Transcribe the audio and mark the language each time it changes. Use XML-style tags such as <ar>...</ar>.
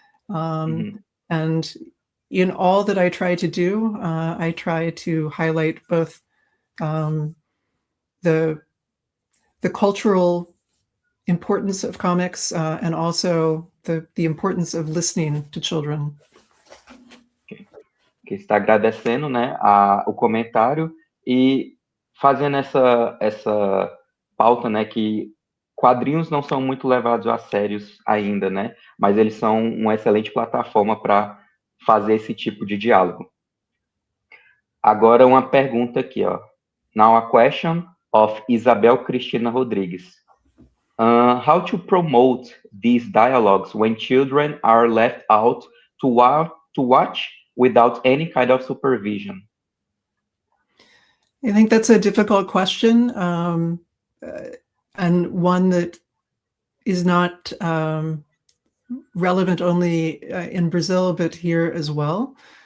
<en>And in all that I try to do, I try to highlight both the cultural importance of comics and also the importance of listening to children.</en> <pt>Que está agradecendo, né, o comentário e fazendo essa pauta, né, que quadrinhos não são muito levados a sérios ainda, né, mas eles são uma excelente plataforma para fazer esse tipo de diálogo. Agora uma pergunta aqui, ó.</pt> <en>Now a question of Isabel Cristina Rodrigues. How to promote these dialogues when children are left out to watch without any kind of supervision? I think that's a difficult question, and one that is not relevant only in Brazil, but here as well.</en>